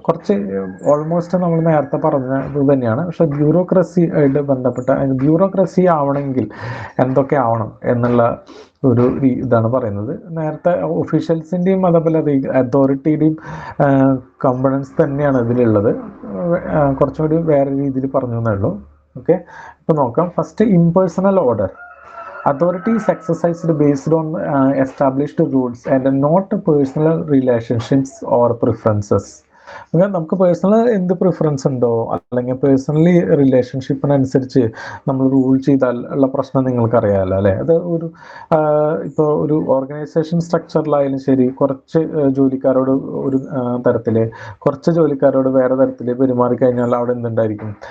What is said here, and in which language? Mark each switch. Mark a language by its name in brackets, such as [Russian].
[Malayalam] കുറച്ച് ഓൾമോസ്റ്റ് നമ്മൾ നേരത്തെ പറഞ്ഞത് തന്നെയാണ്, പക്ഷെ ബ്യൂറോക്രസി ആയിട്ട് ബന്ധപ്പെട്ട ബ്യൂറോക്രസി ആവണമെങ്കിൽ എന്തൊക്കെ ആവണം എന്നുള്ള ഒരു ഇതാണ് പറയുന്നത്. നേരത്തെ ഒഫീഷ്യൽസിൻ്റെയും അതേപോലെ അതോറിറ്റിയുടെയും കമ്പണൻസ് തന്നെയാണ് ഇതിലുള്ളത്. കുറച്ചുകൂടി വേറെ രീതിയിൽ പറഞ്ഞു എന്നേ ഉള്ളൂ. ഓക്കെ, ഇപ്പൊ നോക്കാം. [English] First, impersonal order. Authority is exercised based on established rules and not personal relationships or preferences. [Malayalam] അങ്ങനെ നമുക്ക് പേഴ്സണൽ എന്ത് പ്രിഫറൻസ് ഉണ്ടോ, അല്ലെങ്കിൽ പേഴ്സണലി റിലേഷൻഷിപ്പിനനുസരിച്ച് നമ്മൾ റൂൾ ചെയ്താൽ ഉള്ള പ്രശ്നം നിങ്ങൾക്കറിയാമല്ലോ അല്ലേ. അത് ഒരു ഇപ്പോൾ ഒരു ഓർഗനൈസേഷൻ സ്ട്രക്ചറിലായാലും ശരി, കുറച്ച് ജോലിക്കാരോട് ഒരു തരത്തിൽ, കുറച്ച് ജോലിക്കാരോട് വേറെ തരത്തിൽ പെരുമാറിക്കഴിഞ്ഞാൽ അവിടെ എന്തുണ്ടായിരിക്കും.